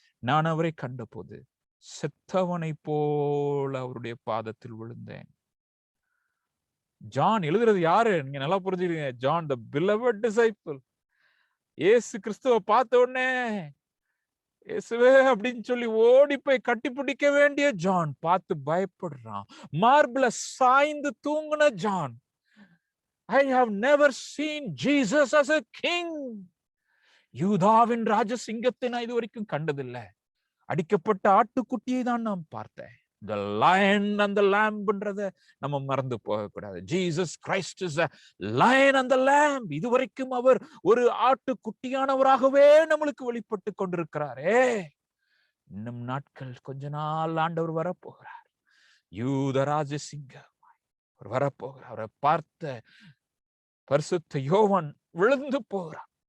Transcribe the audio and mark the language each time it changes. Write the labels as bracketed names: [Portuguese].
[Tamil] நான் அவரை கண்டபோது செத்தவனை போல அவருடைய பாதத்தில் விழுந்தேன். ஜான் எழுதுறது யாரு? நீங்க நல்லா புரிஞ்சுக்கிறீங்க. ஜான் த [English] beloved disciple. [Tamil] இயேசு கிறிஸ்துவை பார்த்த உடனே இயேசுவே அப்படின்னு சொல்லி ஓடி போய் கட்டி பிடிக்க வேண்டிய ஜான் பார்த்து பயப்படுறான். மார்பிள சாய்ந்து தூங்குன John. [English] I have never seen Jesus as a king. [Tamil] யூதாவின் ராஜசிங்கத்தை நான் இது வரைக்கும் கண்டதில்லை. அடிக்கப்பட்ட ஆட்டுக்குட்டியை தான் நான் பார்த்தேன். [English] The lion and the lamb-ன்றத [Tamil] நம்ம மறந்து போகக்கூடாது. [English] Jesus Christ is a lion and the lamb. [Tamil] இதுவரைக்கும் அவர் ஒரு ஆட்டுக்குட்டியானவராகவே நம்மளுக்கு வெளிப்பட்டு கொண்டிருக்கிறாரே. இன்னும் நாட்கள் கொஞ்ச நாள் ஆண்டவர் வரப்போகிறார். யூதராஜ சிங்கம் அவர் வரப்போகிறார். அவரை பார்த்த பரிசுத்த யோவான் விழுந்து போகிறார்.